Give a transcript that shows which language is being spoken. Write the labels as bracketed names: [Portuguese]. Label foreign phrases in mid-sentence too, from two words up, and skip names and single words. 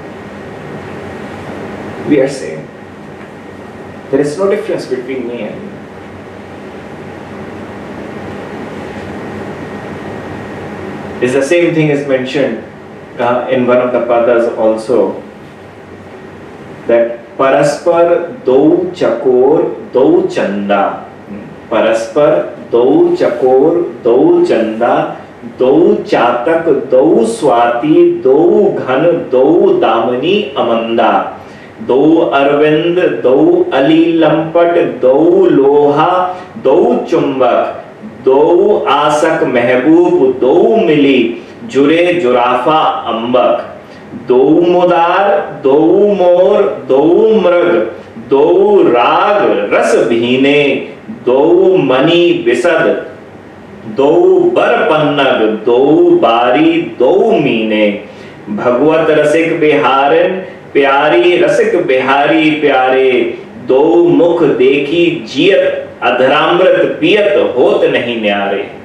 [English] We are same. There is no difference between me and you. It's the same thing is mentioned in one of the padas also, that [Braj] परस्पर दोउ चकोर दोउ चंदा. परस्पर दोउ चकोर दोउ चंदा, दोउ चातक दोउ स्वाति, दोउ घन दोउ दामिनि अमंदा. दो अरविंद, दो अली लंपट, दो लोहा, दो चुंबक, दो आसक महबूब, दो मिली जुरे जुराफा अंबक, दो मुदार, दो मोर, दो मृग, दो राग रस भीने, दो मणि विसद, दो बर पन्नग, दो बारी, दो मीने, भगवत रसिक बिहारन प्यारी रसिक बिहारी प्यारे, दो मुख देखी जियत, अधरामृत पियत होत नहीं न्यारे.